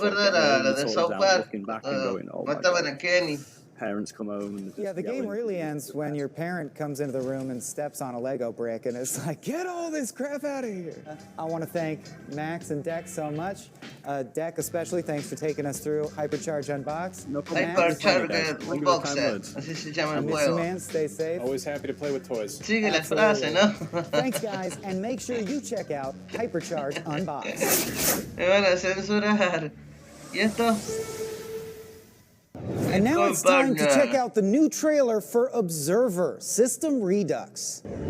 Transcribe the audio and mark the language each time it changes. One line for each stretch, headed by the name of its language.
English: Looking back and going, oh my God. Parents come home and the game really ends when your parent comes into the room and steps on a Lego brick and it's like, get all this crap out of here. I want to thank Max and Deck so much. Deck especially, thanks for taking us through Hypercharge Unbox. No problem.
Spanish: Hypercharge Unboxer, así se llama el juego.
English: Man, stay safe. Always happy to play with toys.
Spanish: Sigue la frase, ¿no?
English: Thanks, guys, and make sure you check out Hypercharge Unbox.
Spanish: Me van a censurar. ¿Y esto?
English: And now it's time to check out the new trailer for Observer, System Redux.